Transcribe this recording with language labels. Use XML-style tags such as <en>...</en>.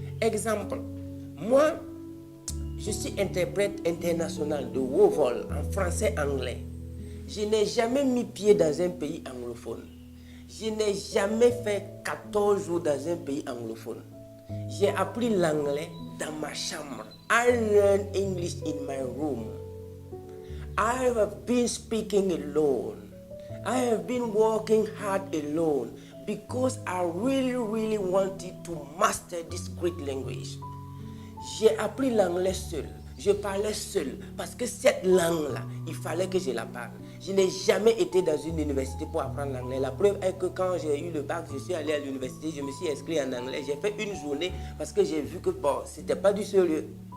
<fr>Exemple, moi, je suis interprète international de haut vol en français-anglais. Je n'ai jamais mis pied dans un pays anglophone. Je n'ai jamais fait 14 jours dans un pays anglophone. J'ai appris l'anglais dans ma chambre.</fr> <en>I learned English in my room. I have been speaking alone. I have been working hard alone because I really wanted to master this great language.</en> <fr>J'ai appris l'anglais seul. Je parlais seul parce que cette langue-là, il fallait que je la parle. Je n'ai jamais été dans une université pour apprendre l'anglais. La preuve est que quand j'ai eu le bac, je suis allé à l'université, je me suis inscrit en anglais. J'ai fait une journée parce que j'ai vu que bon, c'était pas du sérieux.</fr>